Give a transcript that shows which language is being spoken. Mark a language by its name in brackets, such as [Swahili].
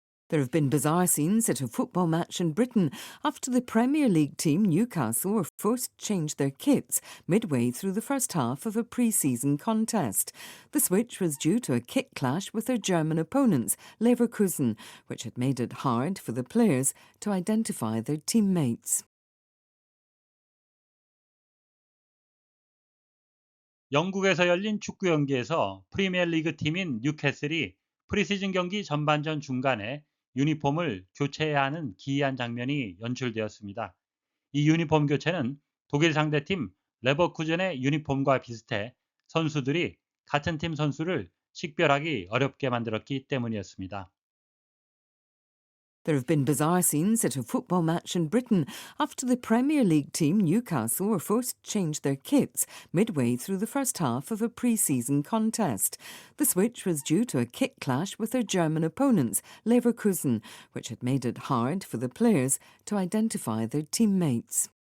[English] There have been bizarre scenes at a football match in Britain after the Premier League team Newcastle were forced to change their kits midway through the first half of a pre-season contest. The switch was due to a kit clash with their German opponents, Leverkusen, which had made it hard for the players to identify their teammates. [Korean] 영국에서 열린 축구 경기에서 프리미어리그 팀인 뉴캐슬이 프리시즌 경기 전반전 중간에 유니폼을 교체해야 하는 기이한 장면이 연출되었습니다. 이 유니폼 교체는 독일 상대팀 레버쿠젠의 유니폼과 비슷해 선수들이 같은 팀 선수를 식별하기 어렵게 만들었기 때문이었습니다. [English] There have been bizarre scenes at a football match in Britain after the Premier League team Newcastle were forced to change their kits midway through the first half of a pre-season contest. The switch was due to a kit clash with their German opponents, Leverkusen, which had made it hard for the players to identify their teammates.